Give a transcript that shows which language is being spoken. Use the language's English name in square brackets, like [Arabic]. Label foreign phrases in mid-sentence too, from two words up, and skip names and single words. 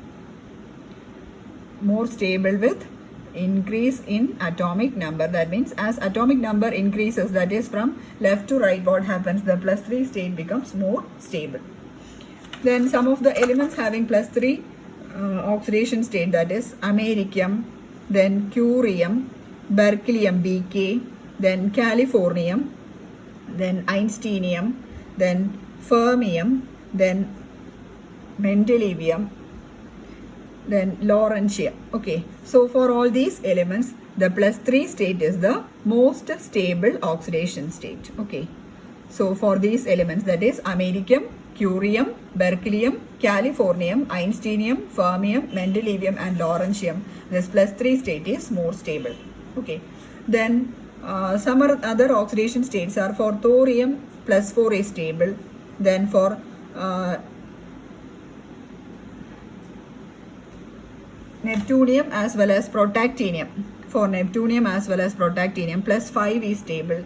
[English] More stable with increase in atomic number. That means as atomic number increases, that is from left to right, what happens? The +3 state becomes more stable. Then some of the elements having +3 oxidation state, that is americium, then curium, berkelium Bk, then californium, then einsteinium, then fermium, then mendelevium, then lawrencium. Okay, so for all these elements the +3 state is the most stable oxidation state. Okay, so for these elements, that is americium, curium, berkelium, californium, einsteinium, fermium, mendelevium and lawrencium, this +3 state is more stable. Okay, then some other oxidation states are for thorium, +4 is stable. Then for neptunium as well as protactinium, for neptunium as well as protactinium +5 is stable.